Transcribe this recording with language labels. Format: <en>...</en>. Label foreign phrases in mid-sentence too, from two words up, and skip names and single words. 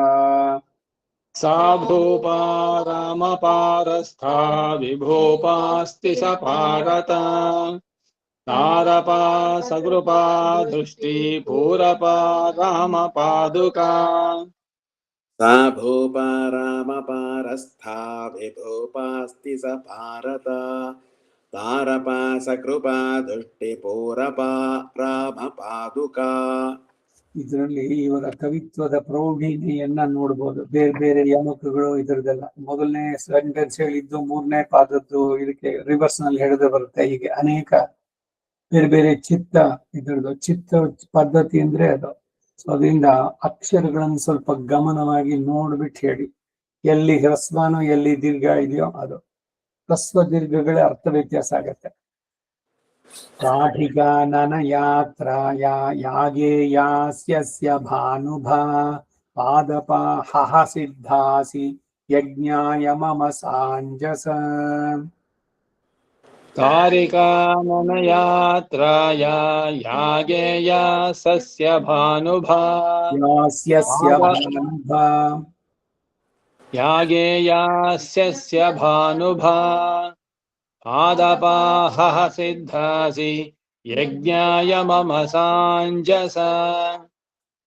<sa>सा भूपा रामपारस्था विभूपास्ति स पारता तारपा सकृपा दृष्टि पूरपा रामपादुका सा भूपा रामपारस्था विभूपास्ति स भारता तारपा सकृपा दृष्टिपूरपा रामपादुका</sa> <kn>ಇದರಲ್ಲಿ ಇವರ ಕವಿತ್ವದ ಪ್ರೌಢಿಮೆಯನ್ನ ನೋಡ್ಬೋದು. ಬೇರೆ ಬೇರೆ ಯಮಕಗಳು ಇದರದೆಲ್ಲ ಮೊದಲನೇ ಸೆಂಟೆನ್ಸ್ ಹೇಳಿದ್ದು ಮೂರನೇ ಪಾದದ್ದು ಇದಕ್ಕೆ ರಿವರ್ಸ್ ನಲ್ಲಿ ಹೇಳಿದ್ರೆ ಬರುತ್ತೆ. ಹೀಗೆ ಅನೇಕ ಬೇರೆ ಬೇರೆ ಇದರದ್ದು ಚಿತ್ತ ಪದ್ಧತಿ ಅಂದ್ರೆ ಅದು. ಸೊ ಅದರಿಂದ ಅಕ್ಷರಗಳನ್ನು ಸ್ವಲ್ಪ ಗಮನವಾಗಿ ನೋಡ್ಬಿಟ್ಟು ಹೇಳಿ. ಎಲ್ಲಿ ಹ್ರಸ್ವನೋ ಎಲ್ಲಿ ದೀರ್ಘ ಇದೆಯೋ ಅದು ಹ್ರಸ್ವ ದೀರ್ಘಗಳ ಅರ್ಥ ವ್ಯತ್ಯಾಸ ಆಗತ್ತೆ.</kn> <sa>ರಾಧಿಕಾ ನನ ಯಾತ್ರಾಯ ಯಾಗೇಯಾಸ್ಯಸ್ಯ ಭಾನುಭಾ ಪಾದಪಾ ಹಹ ಸಿದ್ಧಾಸಿ ಯಜ್ಞಾಯ ಮಮ ಸಾಂಜಸ कारिकानन यात्राय यागेया सस्य भानुभा ಯಾಸ್ಯಸ್ಯ ಭಾನುಭಾ यागेयास्य भानुभा पादपाहः सिद्धासि यज्ञाय मम साञ्जसा</sa>